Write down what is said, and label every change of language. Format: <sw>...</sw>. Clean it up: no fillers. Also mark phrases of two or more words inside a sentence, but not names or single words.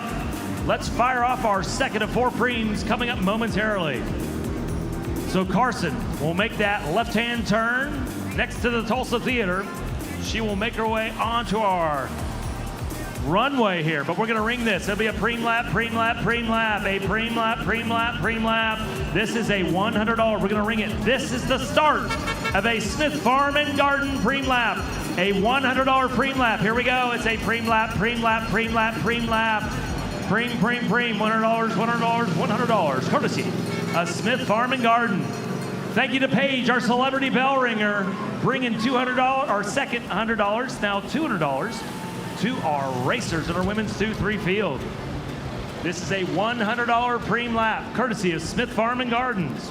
<en>Let's fire off our second of 4 preems coming up momentarily. So Carson will make that left-hand turn next to the Tulsa Theater. She will make her way onto our runway here, but we're gonna ring this. It'll be a preem lap, preem lap, preem lap, a preem lap, preem lap, preem lap. This is a $100. We're gonna ring it. This is the start of a Smith Farm and Garden preem lap. A $100 preem lap. Here we go. It's a preem lap, preem lap, preem lap, preem lap. Preem, preem, preem. $100, $100, $100. Courtesy of Smith Farm and Garden. Thank you to Paige, our celebrity bell ringer, bringing $200, our second $100, now $200 to our racers in our women's 2-3 field. This is a $100 preem lap, courtesy of Smith Farm and Gardens.</en>